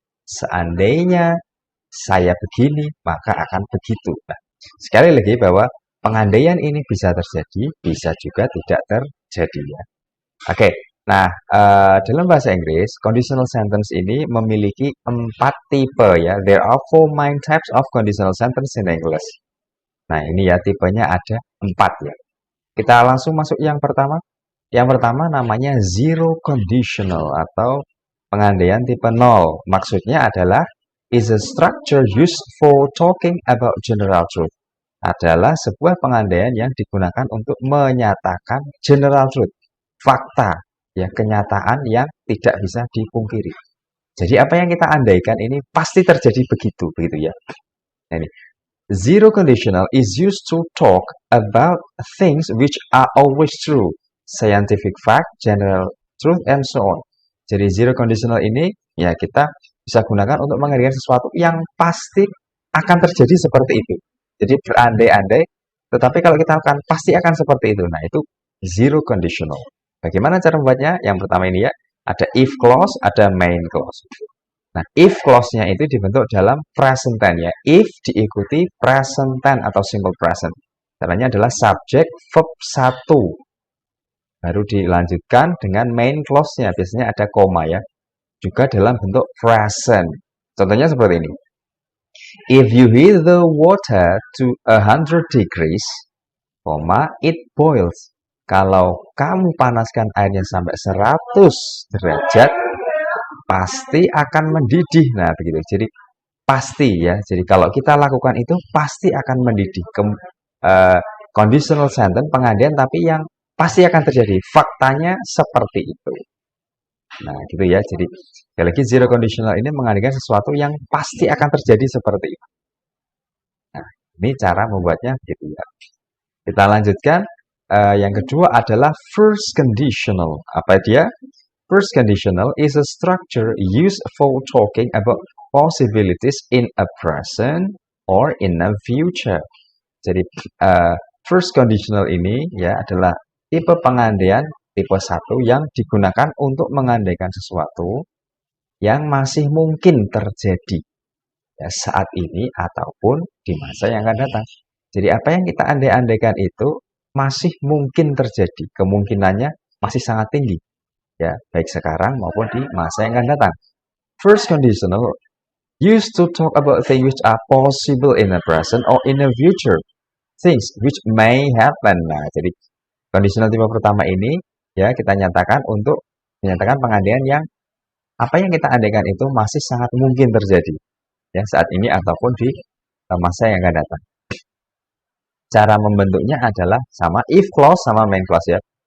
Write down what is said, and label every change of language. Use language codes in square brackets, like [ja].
[id] Seandainya saya begini, maka akan begitu. Nah, sekali lagi bahwa pengandaian ini bisa terjadi, bisa juga tidak terjadi ya. Oke, nah dalam bahasa Inggris, conditional sentence ini memiliki 4 tipe ya. [en] There are 4 main types of conditional sentence in English. [id] Nah, ini ya tipenya ada 4 ya. Kita langsung masuk yang pertama. Yang pertama namanya zero conditional atau pengandaian tipe 0. Maksudnya adalah [en] is a structure used for talking about general truth. [id] Adalah sebuah pengandaian yang digunakan untuk menyatakan general truth, fakta, ya kenyataan yang tidak bisa dipungkiri. Jadi apa yang kita andaikan ini pasti terjadi begitu ya. Nah, ini [en] zero conditional is used to talk about things which are always true, scientific fact, general truth, and so on. [id] Jadi zero conditional ini ya kita bisa gunakan untuk mengandaikan sesuatu yang pasti akan terjadi seperti itu. Jadi berandai-andai, tetapi kalau kita akan pasti akan seperti itu. Nah, itu zero conditional. Bagaimana cara membuatnya? Yang pertama ini ya, ada if clause, ada main clause. Nah, if clause-nya itu dibentuk dalam present tense ya. If diikuti present tense atau simple present. Caranya adalah subject verb 1. Baru dilanjutkan dengan main clause-nya. Biasanya ada koma ya. Juga dalam bentuk present. Contohnya seperti ini. [en] If you heat the water to 100 degrees, it boils. [id] Kalau kamu panaskan airnya sampai 100 derajat, pasti akan mendidih. Nah, begitu. Jadi pasti ya. Jadi kalau kita lakukan itu pasti akan mendidih. Conditional sentence pengandaian tapi yang pasti akan terjadi. Faktanya seperti itu. Nah, gitu ya. Jadi sekali lagi zero conditional ini mengandaikan sesuatu yang pasti akan terjadi seperti itu. Nah, ini cara membuatnya gitu ya. Kita lanjutkan. Yang kedua adalah first conditional. Apa dia? [en] First conditional is a structure used for talking about possibilities in a present or in a future. [id] Jadi first conditional ini ya adalah tipe pengandaian tipe 1 yang digunakan untuk mengandaikan sesuatu yang masih mungkin terjadi ya, saat ini ataupun di masa yang akan datang. Jadi apa yang kita andai-andaikan itu masih mungkin terjadi, kemungkinannya masih sangat tinggi. Ya, baik sekarang maupun di masa yang akan datang. [en] First conditional used to talk about things which are possible in the present or in the future. Things which may happen. [id] Nah, jadi conditional tipe pertama ini ya kita nyatakan untuk menyatakan pengandaian yang apa yang kita andaikan itu masih sangat mungkin terjadi ya saat ini ataupun di masa yang akan datang. Cara membentuknya adalah sama if clause sama main clause ya.